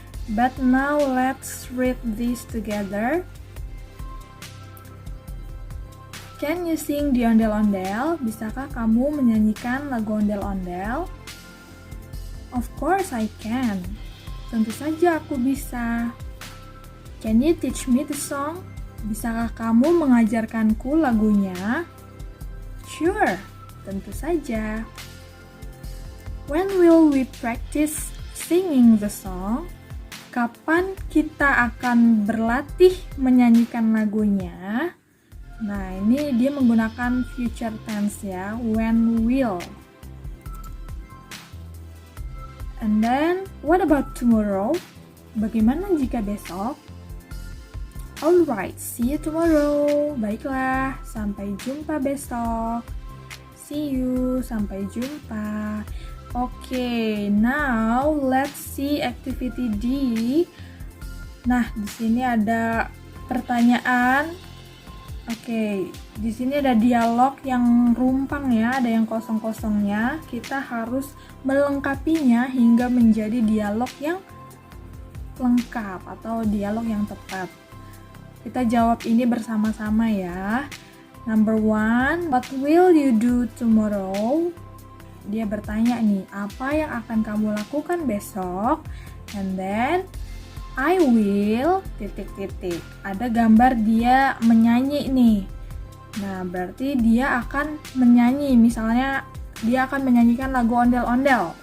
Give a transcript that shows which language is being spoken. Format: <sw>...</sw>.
<en>But now let's read this together. Can you sing the ondel-ondel?</en> <id>Bisakah kamu menyanyikan lagu ondel-ondel?</id> <en>Of course I can.</en> <id>Tentu saja aku bisa.</id> <en>Can you teach me the song?</en> <id>Bisakah kamu mengajarkanku lagunya? Sure, tentu saja.</id> <en>When will we practice singing the song?</en> <id>Kapan kita akan berlatih menyanyikan lagunya? Nah, ini dia menggunakan</id> <en>future tense</en> <id>ya,</id> <en>when will. And then, what about tomorrow?</en> <id>Bagaimana jika besok?</id> <en>Alright, see you tomorrow.</en> <id>Baiklah, sampai jumpa besok.</id> <en>See you,</en> <id>sampai jumpa.</id> <en>Oke, now let's see activity D.</en> <id>Nah, di sini ada pertanyaan. Oke, di sini ada dialog yang rumpang ya, ada yang kosong-kosongnya. Kita harus melengkapinya hingga menjadi dialog yang lengkap atau dialog yang tepat. Kita jawab ini bersama-sama ya.</id> <en>Number 1, what will you do tomorrow?</en> <id>Dia bertanya nih, apa yang akan kamu lakukan besok?</id> <en>And then, I will,</en> <id>titik-titik. Ada gambar dia menyanyi nih. Nah, berarti dia akan menyanyi. Misalnya, dia akan menyanyikan lagu ondel-ondel.</id>